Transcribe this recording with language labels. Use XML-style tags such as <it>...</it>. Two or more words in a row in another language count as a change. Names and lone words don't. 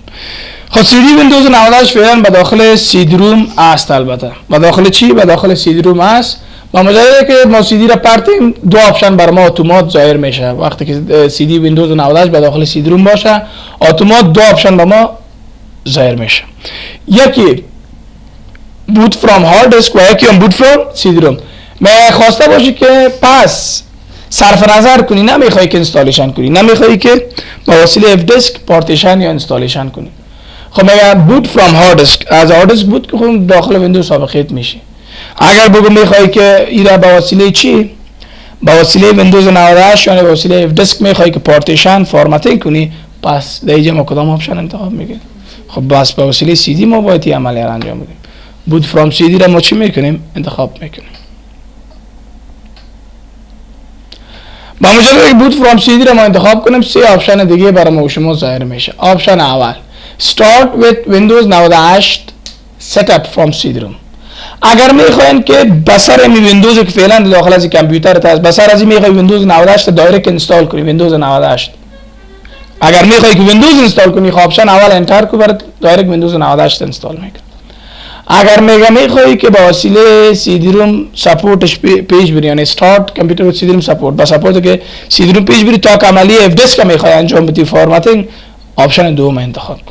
<fa>خب CD ویندوز 98 فعلا با داخل</fa> <en>CD ROM</en> <fa>است. البته با داخل چی؟ با داخل</fa> <en>CD ROM</en> <fa>است. با مجرد که ما CD را پرتیم دو آپشن بر ما اتومات ظاهر میشه. وقتی که CD ویندوز 98 به داخل</fa> <en>CD ROM</en> <fa>باشه اتومات دو آپشن به ما ظاهر میشه. یکی</fa> <en>boot from hard disk</en> <fa>و یکی</fa> <en>boot from CD ROM.</en> <fa>من خواسته باشی که پس صرف نظر کنی، نمیخوای که اینستالیشن کنی، نمیخوای که با وسیله FDISK پارتیشن یا اینستالیشن کنی. خب میگم</fa> <en>boot from hard disk</en> <fa>از</fa> <en>hard disk boot</en> <fa>که خود داخل ویندوز سابقیت میشی. اگر بگم میخوای که ایرا با وسیله چی؟ با وسیله ویندوز 98 یعنی با وسیله FDISK میخوای که پارتیشن فرمتینگ کنی پس دیگه ما کدام آپشن انتخاب میکنیم؟ خب بس با وسیله CD ما باید این عملیه را انجام بدیم.</fa> <en>boot from CD</en> <fa>را ما چی میکنیم؟ انتخاب میکنیم. با مجرد که</fa> <en>boot from CD</en> <fa>رو ما انتخاب کنیم 3 آپشن دیگه برای ما شما ظاهر میشه. آپشن اول</fa> <en>start with Windows 98 setup from CD-ROM.</en> <fa>اگر میخواین که بسر این ویندوز که فعلا داخل از کامپیوتر هست، بسر از این میخوای ویندوز 98 دایرکت اینستال کنی، ویندوز 98. اگر میخوای که ویندوز اینستال کنی خب آپشن اول انتر کو برات دایرکت ویندوز 98 اینستال میکنه. اگر میخوای که با وسیله CD-ROM سپورتش پیج بری، یعنی</fa> <en>start computer</en> <fa>و</fa> <en>CD-ROM support,</en> <fa>با سپورت که CD-ROM پیج بری تا عملی FDISK میخوای انجام بدی فورماتینگ، آپشن دوم انتخاب کن.</fa>